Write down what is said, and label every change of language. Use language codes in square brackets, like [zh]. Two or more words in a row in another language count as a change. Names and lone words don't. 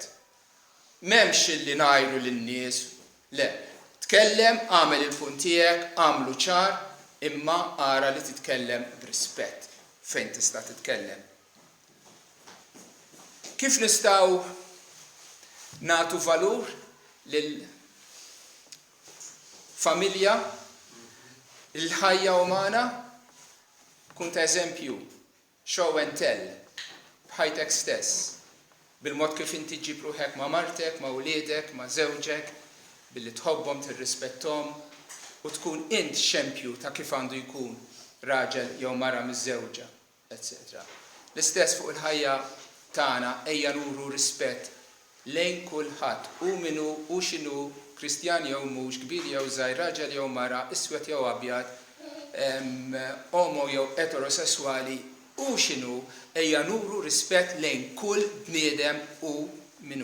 [mt] M'hemmx illi ngħidu lin-nies, le, tkellem, għamel il-punt tiegħek, għamlu ċar, imma ara li titkellem b'rispett fejn tista' titkellem. Kif nistgħu nagħtu valur lil familja, il-ħajja umana? Kun ta' eżempju, [en] show and tell, [mt] bħajtek stess, bil-mod kif inti ġib ruħek ma' martek, ma' wliedek, ma' żewġek, billi tħobbhom, tirrispetthom u tkun int xempju ta' kif għandu jkun raġel jew mara miż-żewġa, etc. L-istess fuq il-ħajja tagħna ejja nuru rispett lejn kulħadd u minu u x'inhu Kristjan jew mhux, kbir jew żgħir, raġel jew mara, iswed jew abjad, omo jew eterosessuali u x'inhu ejja nuru rispett lejn kull bniedem u minu.